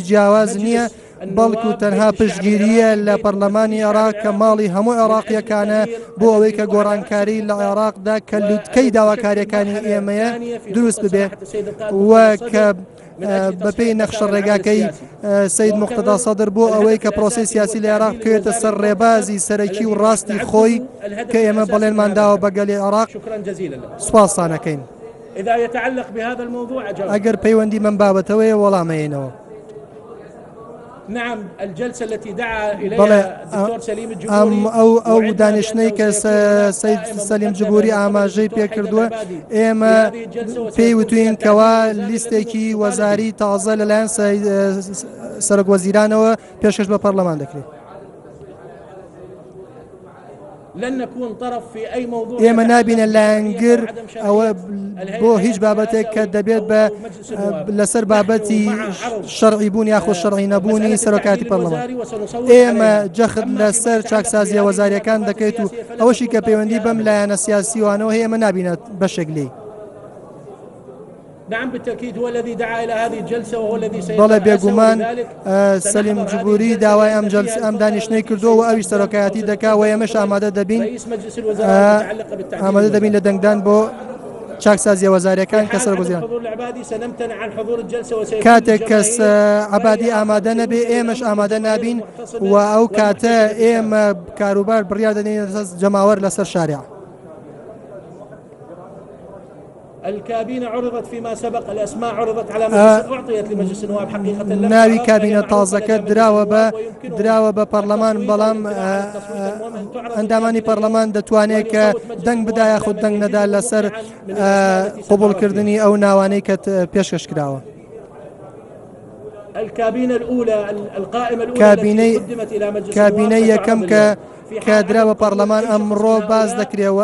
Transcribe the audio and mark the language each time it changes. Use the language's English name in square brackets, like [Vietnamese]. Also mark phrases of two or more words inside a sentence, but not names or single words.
[Central Kurdish] جیاواز نییە بەڵکو تەنها پشتگیریە لە پەرلەمانی عێراق کە ماڵی هەموو عێراقیەکانە بۆ ئەوەی کە گۆڕانکاری لە عێراقدا کە لووتکەی داواکاریەکانی ئێمەیە دروست ببێ و کە بەپێی نەخشە ڕێگاکەی سەید موقتەدا سەدر بۆ ئەوەی کە پرۆسی سیاسی لە عێراق بکەوێتە سەر ڕێبازی سەرەکی و ڕاستی خۆی کە ئێمە بەڵێنمان داوە بە گەلی عێراق سوپاسانەکەین. ئەگەر پەیوەندی من بابەتەوەیە وەڵامەیەنەوە. [Arabic] نعم الجلسة التي دعا إليها الدكتور سليم الجبوري [Central Kurdish] أو دانشنەی کە سەید سەلیم جبوری ئاماژەی پێکردووە ئێمە پێی وتوین کەوا لیستێکی وەزاری تازە لەلایەن سەرۆک وەزیرانەوە پێشکەش بە پەرلەمان دەکرێت. ئێمە نابینە لایەنگر ئەوە بۆ هیچ بابەتێک کە دەبێت بە لەسەر بابەتی شەرعی بوون یاخۆ شەرعی نەبوونی سەرۆکاتی پەرلەمان. ئێمە جەخت لەسەر چاکسازیە وەزاریەکان دەکەیت و ئەوەشی کە پەیوەندی بەم لایەنە سیاسیوانەوە هەیە ئێمە نابینێت بەشێک لێی. نعم بالتأكيد هو الذي دعا إلى هذه الجلسة وهو الذي بەڵێ بێگومان سەلیم جبوری داوای ئەم دانیشتەی کردو و ئەویش سەرۆکایەتی دەکا و ئێمەش ئامادە دەبین لە دەنگدان بۆ چاکسازیە وەزاریەکان کە سەرۆکوەزیران کاتێک کەس عەبادی ئامادە نەبێ ئێمەش ئامادە نابین و ئەو کاتە ئێمە کاروبار بڕیار دەدەین جەماوەر لەسەر شارع. [Arabic] الكابينة عرضت فيما سبق، الأسماء عرضت على مجلس، أعطيت لمجلس النواب حقيقة. [Central Kurdish] ناوی کابینە تازەکە دراوە بە پەرلەمان، بەڵام ئەندامانی پەرلەمان دەتوانێت کە دەنگ بدایە خود دەنگ نەدا لەسەر قبولکردنی ئەو ناوانەی کە پێشکەش کراوە. کابینەی یەکەم کە دراوە پەرلەمان ئەمڕۆ باز دەکرێەوە.